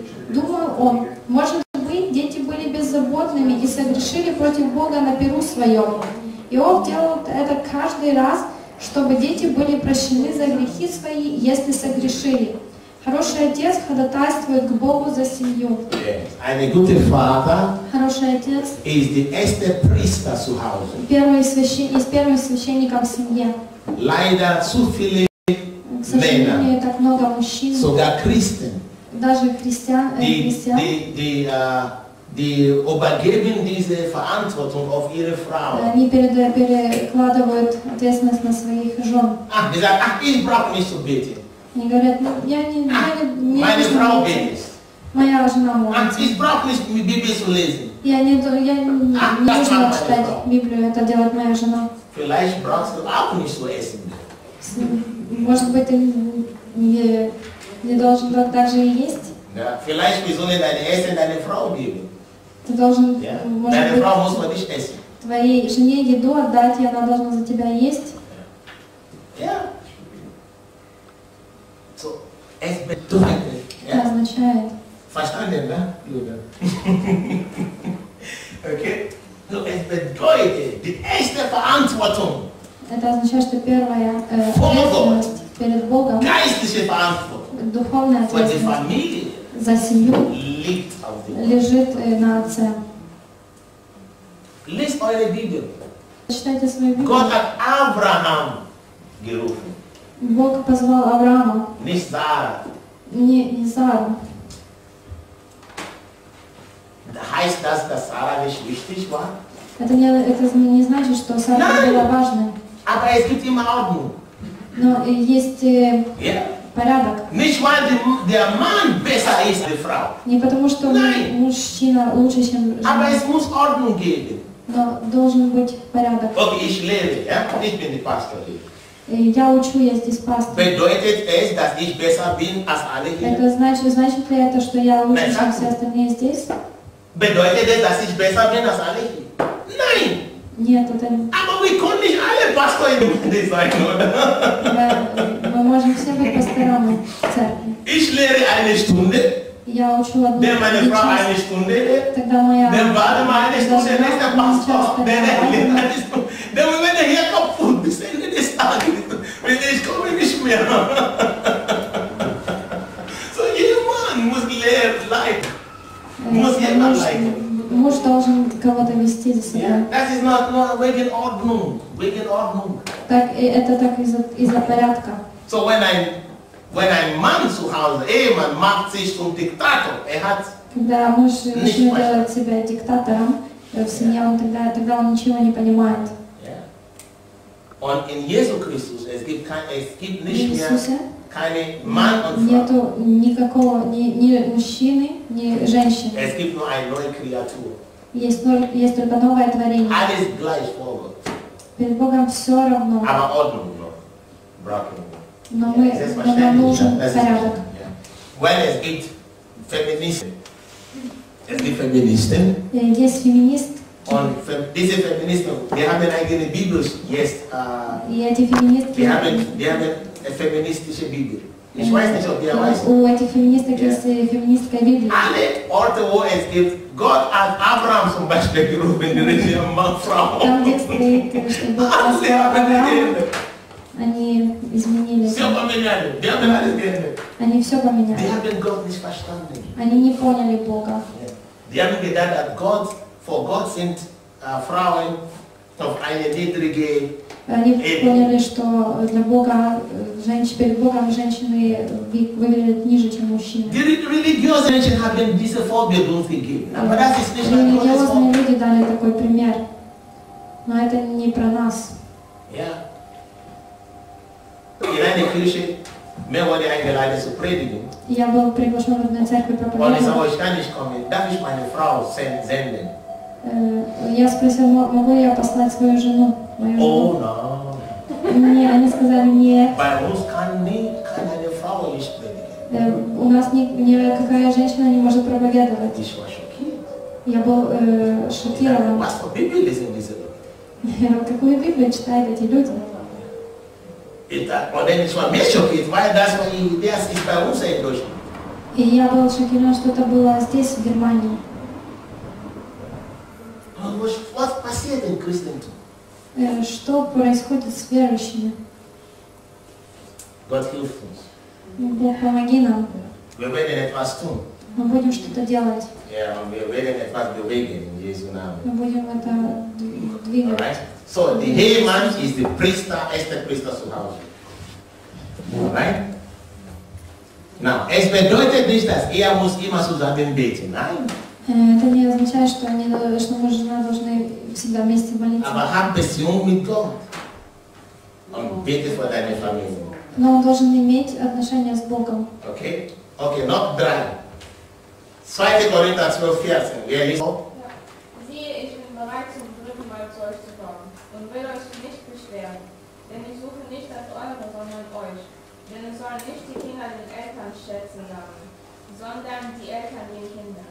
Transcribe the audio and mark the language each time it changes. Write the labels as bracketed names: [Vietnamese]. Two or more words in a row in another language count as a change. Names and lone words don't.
[Russian] Думал он, может быть, дети были беззаботными и согрешили против Бога на пиру своем. Иов делал это каждый раз, чтобы дети были прощены за грехи свои, если согрешили. Хороший отец ходатайствует к Богу за семью. [German] Ein guter Vater [Russian] Хороший отец [German] ist der erste Priester zu Hause. [Russian] первым священником в семье. [German] Leider zu viele [Russian] К сожалению, так много мужчин, [German] sogar Christen, [Russian] даже христиан, [German] die übergeben diese Verantwortung auf ihre Frau. [Russian] они перекладывают ответственность на своих жен. [German] Ach, die sagen, ach, ich brauche nicht zu beten. [Russian] Они говорят, ну, я не [German] Meine Frau betet. [Russian] моя жена [German] Ach, [Russian] молится. [German] ich brauche nicht die Bibel zu lesen. [Russian] Я не нужно читать Библию, это делает моя жена. [German] Vielleicht brauchst du auch nicht zu essen. [Russian] Может быть, ты не должен так же и есть? [German] Ja, vielleicht wir sollen dein Essen deine Frau geben. [Russian] Ты должен, [German] Ja? [Russian] может [German] Deine [Russian] быть, [German] Frau muss man nicht essen. [Russian] твоей жене еду отдать, и она должна за тебя есть. [German] Ja. So, es bedeutet. [Russian] Это [German] Ja? [Russian] означает. [German] Verstanden, ne? Okay? So, es bedeutet, die erste Verantwortung, [Russian] Это означает, что первая ответственность перед Богом, [German] geistliche Verantwortung [Russian] духовная [German] für die [Russian] ответственность [German] Familie [Russian] за семью [German] liegt auf dem. [Russian] лежит на отце. [German] Lest eure Bibel. [Russian] Читайте свою Библию. [German] Gott hat Abraham gerufen, [Russian] Бог позвал Авраама, [German] nicht Sarah. [Russian] не Сару. [German] Heißt das, dass Sarah nicht wichtig war? [Russian] Это не значит, что Сара была важной. [German] Aber es gibt immer Ordnung. [Russian] Но есть [German] Ja? [Russian] порядок. [German] Nicht weil der Mann besser ist als die Frau. [Russian] Не потому, что мужчина лучше, чем [German] Aber [Russian] жена. [German] es muss Ordnung geben. [Russian] Но должен быть порядок. [German] Okay, ich lehre, ja? Ich bin die Pastor hier. [Russian] Я учу, я здесь пастор. [German] Bedeutet es, dass ich besser bin als alle hier? Это значит ли это, что я лучше, чем все остальные здесь? Bedeutet es, dass ich besser bin als alle hier? Nein! [Russian] Нет, это [German] Aber wir können nicht alle Pastor in der Gemeinde sein, oder? [Russian] мы можем все быть пасторами в церкви. [German] Ich lehre eine Stunde, [Russian] Я учу одну [German] dann meine Frau [Russian] час, [German] eine Stunde, [Russian] тогда моя [German] dann warte mal eine Stunde, nächster Pastor, dann lehrt [Russian] жена [German] eine Stunde. Dann wenn er hier kaputt bis Ende des Tages, ich komme nicht mehr. So jemand muss leiden. Muss jemand leiden. [Russian] Муж должен кого-то вести за собой. [German] Yeah, das ist not wegen Ordnung, wegen Ordnung. [Russian] Так, это так из-за порядка. [English] So when [German] ein Mann zu Hause, Ehemann macht sich zum Diktator, hat [Russian] Когда муж начнет делать себя диктатором в семье, он тогда он ничего не понимает. [German] Yeah. Und in Jesus Christus, es gibt nicht mehr keine Mann und Frau. [Russian] Нету никакого ни мужчины, ни женщины. [German] Es gibt nur eine neue Kreatur. [Russian] Есть только новое творение. [German] Alles gleich vor Gott. [Russian] Перед Богом все равно. [German] Aber Ordnung noch. Brauchen wir. [Russian] Но [German] Ja, [Russian] нам нужен [German] das ist [Russian] порядок. [German] ja. Weil es gibt Feministen. Es gibt Feministen. [Russian] Есть феминистки. [German] Und diese Feministen, die haben eigene Bibel jetzt. [Russian] И эти феминистки. [German] Die haben eine feministische Bibel. Ich weiß nicht, ob ihr weiß. [Russian] У этих феминисток есть феминистская Библия. [German] Alle Orte, wo es gibt, Gott hat Abraham zum Beispiel gerufen, die Regierung Mann, Frau. [Russian] Там, где стоит, что Бог послал Авраама, они изменили. Все поменяли. [German] Die haben alles geändert. [Russian] Они все поменяли. [German] Die haben Gott nicht verstanden. [Russian] Они не поняли Бога. [German] Die haben gedacht, dass vor Gott sind Frauen auf eine niedrige [Russian] Они поняли, что для Бога, перед Богом женщины выглядят ниже, чем мужчины. [German] Die religiösen Menschen haben diese Vorbild uns gegeben. Aber das ist nicht ein Gottes [Russian] Религиозные [German] Vorbild. [Russian] люди дали такой пример. Но это не про нас. [German] Ja. In einer Kirche, mir wurde eingeladen zu predigen. [Russian] Я был приглашен в одной церкви [German] Und ich [Russian] проповедовать. [German] sage, ich kann nicht kommen. Darf ich meine Frau senden? [Russian] Я спросил, могу я послать свою жену? [English] Oh no. [Russian] Мне, они сказали, нет. [German] Bei uns kann eine Frau nicht predigen. [Russian] У нас никакая женщина не может проповедовать. [German] Ich war schockiert. [Russian] Я был шокирован. [German] Was für Bibel lesen diese Leute? [Russian] Какую Библию читают эти люди? [German] Und dann ist man mehr schockiert, weil das ist bei uns in Deutschland. [Russian] И я был шокирован, что это было здесь, в Германии. [German] Was passiert im Christentum? [Russian] Что происходит с верующими? [German] Gott hilft uns. [Russian] Бог, помоги нам. [German] Wir werden etwas tun. [Russian] Мы будем что-то делать. [German] Ja, und wir werden etwas bewegen in Jesu Namen. [Russian] Мы будем это двигать. [German] Alright? So, der Ehemann ist der Priester, erster Priester zu Hause. Alright? Now, es bedeutet nicht, dass er muss immer zusammen beten. Nein. [Russian] Это не означает, что муж и жена должны всегда вместе молиться. [German] Aber hab Beziehung mit Gott. Und bete für deine Familie. [Russian] Но он должен иметь отношения с Богом. [German] Okay? Okay, noch 3. 2. Korinther 12, 14. Wer liest? Siehe, ich bin bereit zum 3. Mal zu euch zu kommen und will euch nicht beschweren. Denn ich suche nicht das Eure, sondern euch. Denn es sollen nicht die Kinder den Eltern Schätze sagen, sondern die Eltern den Kindern.